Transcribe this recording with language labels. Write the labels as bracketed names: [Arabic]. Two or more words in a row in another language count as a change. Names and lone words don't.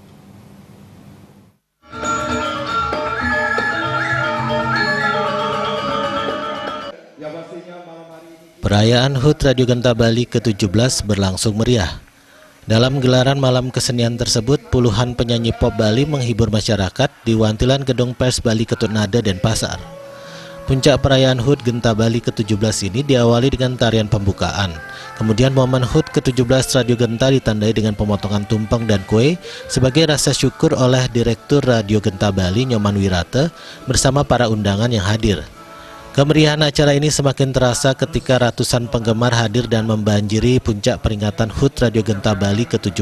[Indonesian] Perayaan HUT Radio Genta Bali ke-17 berlangsung meriah. Dalam gelaran malam kesenian tersebut, puluhan penyanyi pop Bali menghibur masyarakat di Wantilan Gedung Pers Bali Ketut Nade Denpasar. Puncak perayaan HUT Genta Bali ke-17 ini diawali dengan tarian pembukaan. Kemudian momen HUT ke-17 Radio Genta ditandai dengan pemotongan tumpeng dan kue sebagai rasa syukur oleh Direktur Radio Genta Bali Nyoman Wirate bersama para undangan yang hadir. Kemeriahan acara ini semakin terasa ketika ratusan penggemar hadir dan membanjiri puncak peringatan HUT Radio Genta Bali ke-17.